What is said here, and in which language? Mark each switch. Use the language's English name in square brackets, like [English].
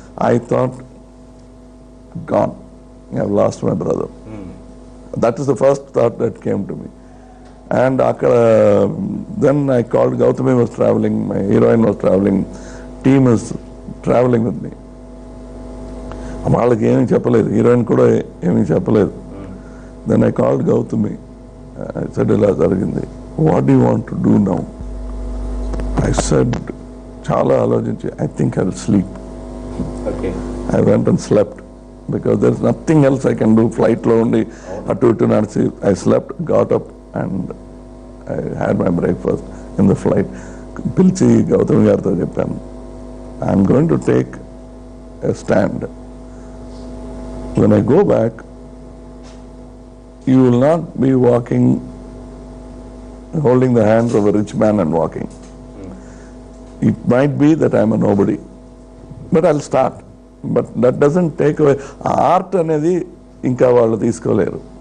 [English] I thought, gone. I've lost my brother. That is the first thought that came to me. And then I called, Gautami was traveling, my heroine was traveling, team is traveling with me. [Telugu] వాళ్ళకి ఏమీ చెప్పలేదు, heroine కూడా ఏమీ చెప్పలేదు. [English] then I called Gautami, I said [Telugu] ఇలా జరిగింది, [English] What do want to do now? I said, [Telugu] చాలా ఆలోచించి, [English] I think I will sleep. I went and slept because there is nothing else I can do. [Telugu] ఫ్లైట్లో ఉండి అటు ఇటు నడిచి [English] I slept, got up and I had my breakfast in the flight. [Telugu] పిలిచి గౌతమి గారితో చెప్పాను, [English] I'm going to take a stand. When I go back, you will not be walking, holding the hands of a rich man and walking. It might be that I am a nobody, but I'll start. But that doesn't take away. [Telugu] Art anedi inka vallu teeskoleru.